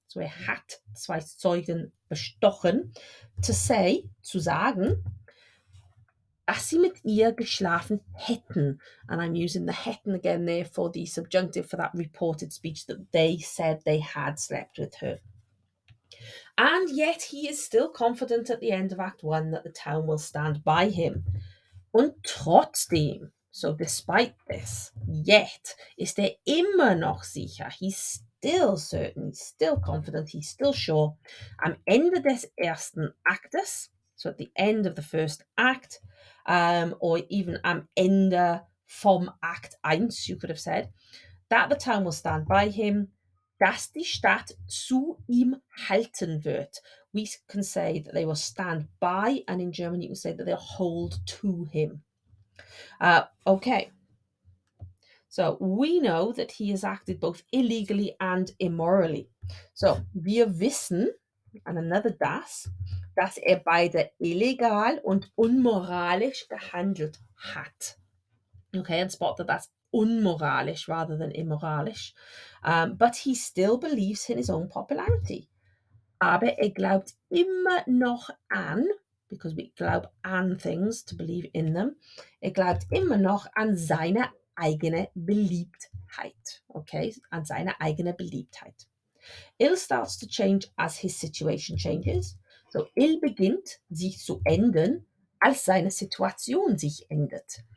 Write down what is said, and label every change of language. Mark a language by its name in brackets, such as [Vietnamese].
[German] So hat zwei Zeugen bestochen. [English] To say, [German] zu sagen, dass sie mit ihr geschlafen hätten. [English] And I'm using the hätten again there for the subjunctive for that reported speech that they said they had slept with her. And yet he is still confident at the end of Act 1 that the town will stand by him. [German] Und trotzdem, [English] so despite this, yet, [German] ist immer noch sicher. [English] He's still certain, he's still confident, he's still sure. [German] Am Ende des ersten Aktes, [English] so at the end of the first act, or even [German] am Ende vom Act 1, [English] you could have said, that the town will stand by him, [German] dass die Stadt zu ihm halten wird. [English] We can say that they will stand by, and in German you can say that they'll hold to him. Okay, so we know that he has acted both illegally and immorally. [German] So wir wissen, [English] and another [German] das, dass beide illegal und unmoralisch gehandelt hat. [English] Okay, and spot that that's unmoralisch rather than immoralisch. But he still believes in his own popularity. [German] Aber glaubt immer noch an, [English] because we [German] glauben an [English] things to believe in them, [German] glaubt immer noch an seine eigene Beliebtheit. Okay, an seine eigene Beliebtheit. [English] Il starts to change as his situation changes. [German] So Il beginnt sich zu ändern, als seine Situation sich ändert.